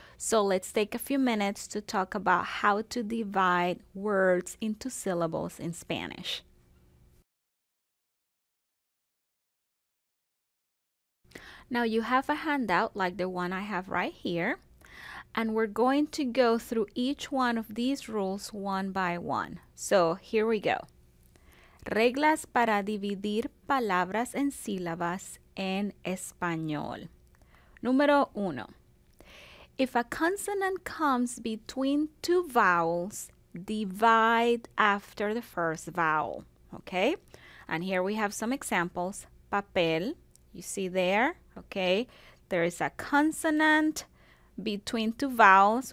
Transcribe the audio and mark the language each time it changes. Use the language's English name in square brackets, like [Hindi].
[English] So let's take a few minutes to talk about how to divide words into syllables in Spanish. Now you have a handout like the one I have right here, and we're going to go through each one of these rules one by one. So here we go. [Spanish] Reglas para dividir palabras en sílabas en español. Número 1. [English] If a consonant comes between two vowels, divide after the first vowel. Okay? And here we have some examples. Papel, you see there, okay? There is a consonant between two vowels.